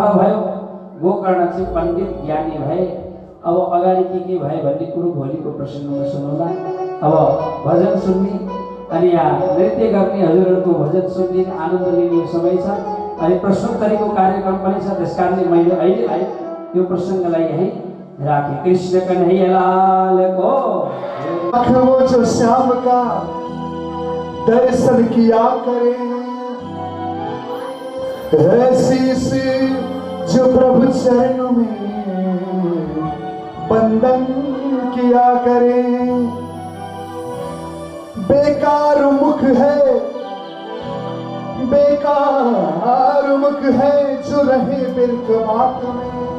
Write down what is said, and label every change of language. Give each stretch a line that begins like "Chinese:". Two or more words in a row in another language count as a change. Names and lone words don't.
Nepali: भयो गोकर्ण चाहिँ पण्डित ज्ञानी भए अब अगाडि के भयो भन्ने कुरो भोलिको प्रसङ्गमा सुनौला अब भजन सुन्ने अनि यहाँ नृत्य गर्ने हजुरहरूको भजन सुन्ने आनन्द लिने समय छ अनि प्रश्नोत्तरीको कार्यक्रम पनि छ त्यसकारणले मैले अहिलेलाई यो प्रसङ्गलाई यही राखे कृष्ण कन्हैया लाल को
Hindi: वो जो श्याम का दर्शन किया करे ऐसी सी जो प्रभु चरणों में बंदन किया करे बेकार मुख है जो रहे बिल्क बात में